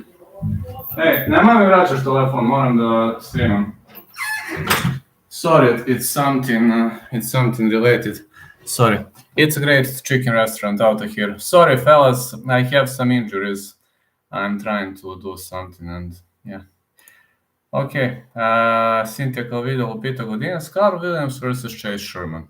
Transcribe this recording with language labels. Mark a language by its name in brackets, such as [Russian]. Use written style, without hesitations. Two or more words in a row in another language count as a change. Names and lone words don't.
[Serbian] Ej, nemoj mi vraćaš telefon, moram da streamam. [English] Sorry, it's something related. Sorry. It's a great chicken restaurant out of here. Sorry, fellas, I have some injuries. I'm trying to do something and yeah. Ok, Cynthia Calvidal pita Godinez, Carl Williams versus Chase Sherman.